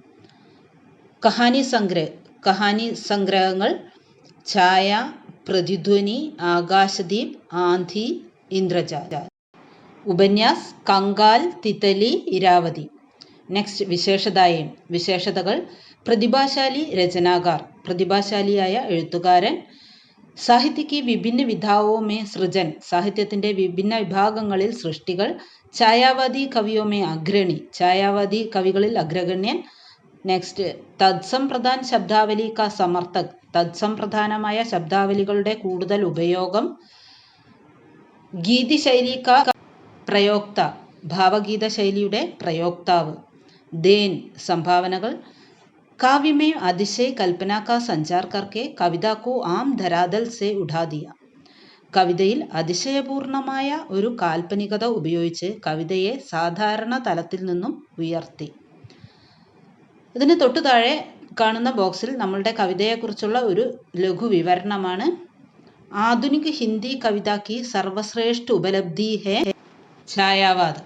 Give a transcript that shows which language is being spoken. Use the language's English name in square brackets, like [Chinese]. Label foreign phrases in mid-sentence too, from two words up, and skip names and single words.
[Malayalam] കഹാനി സംഗ്രഹങ്ങൾ ഛായ, പ്രതിധ്വനി, ആകാശദീപ്, ആന്ധി, ഇന്ദ്രജാൽ. [Hindi] उपन्यास कंकाल, तितली, इरावती. [Malayalam] നെക്സ്റ്റ് വിശേഷതകൾ [Hindi] प्रतिभाशाली रचनाकार, [Malayalam] പ്രതിഭാശാലിയായ എഴുത്തുകാരൻ. [Hindi] സാഹിത്യ की विभिन्न विधाओं में सृजन, [Malayalam] സാഹിത്യത്തിൻ്റെ വിഭിന്ന വിഭാഗങ്ങളിൽ സൃഷ്ടികൾ. [Hindi] छायावादी कवियों में अग्रणी, [Malayalam] ഛായാവാദി കവികളിൽ അഗ്രഗണ്യൻ. നെക്സ്റ്റ് [Hindi] तत्सम्प्रधान शब्दावली का समर्थक, [Malayalam] തത്സംപ്രധാനമായ ശബ്ദാവലികളുടെ കൂടുതൽ ഉപയോഗം. [Hindi] गीति शैली का प्रयोक्ता, [Malayalam] ഭാവഗീത ശൈലിയുടെ പ്രയോക്താവ്. ദേൻ, സംഭാവനകൾ. [Hindi] काव्य में अतिशय कल्पना का संचार करके कविता को आम धरातल से उठा दिया, [Malayalam] കവിതയിൽ അതിശയപൂർണമായ ഒരു കാൽപ്പനികത ഉപയോഗിച്ച് കവിതയെ സാധാരണ തലത്തിൽ നിന്നും ഉയർത്തി. ഇതിന് തൊട്ടു താഴെ കാണുന്ന ബോക്സിൽ നമ്മളുടെ കവിതയെക്കുറിച്ചുള്ള ഒരു ലഘു വിവരണമാണ്. [Hindi] आधुनिक हिंदी कविता की सर्वश्रेष्ठ उपलब्धि है छायावाद.